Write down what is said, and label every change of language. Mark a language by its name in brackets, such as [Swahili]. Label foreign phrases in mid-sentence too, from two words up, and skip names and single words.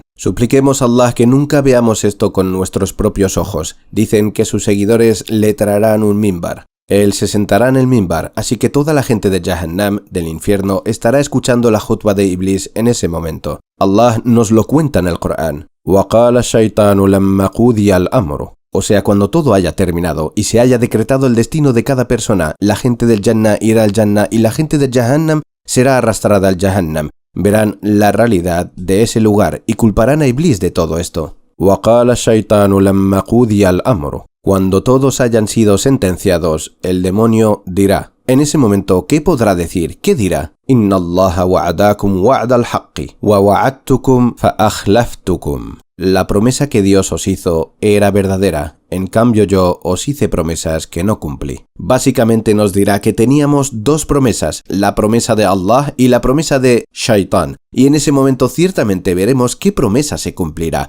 [Spanish] Supliquemos a Allah que nunca veamos esto con nuestros propios ojos. Dicen que sus seguidores le traerán un mimbar. Él se sentará en el mimbar, así que toda la gente de Jahannam, del infierno, estará escuchando la jutba de Iblis en ese momento. Allah nos lo cuenta en el Corán. [Arabic] وَقَالَ الشَّيْطَانُ لَمَّا قُضِيَ الْأَمْرُ. [Spanish] O sea, cuando todo haya terminado y se haya decretado el destino de cada persona, la gente del Jannah irá al Jannah y la gente de Jahannam será arrastrada al Jahannam. Verán la realidad de ese lugar y culparán a Iblis de todo esto. [Arabic] وَقَالَ الشَّيْطَانُ لَمَّا قُضِيَ الْأَمْرُ. [Spanish] Cuando todos hayan sido sentenciados, el demonio dirá. En ese momento, ¿qué podrá decir? ¿Qué dirá? [Arabic] إِنَّ اللَّهَ وَعَدَاكُمْ وَعْدَ الْحَقِّ وَوَعَدْتُكُمْ فَأَخْلَفْتُكُمْ. [Spanish] La promesa que Dios os hizo era verdadera, en cambio yo os hice promesas que no cumplí. Básicamente nos dirá que teníamos dos promesas, la promesa de Allah y la promesa de Shaitán. Y en ese momento ciertamente veremos qué promesa se cumplirá.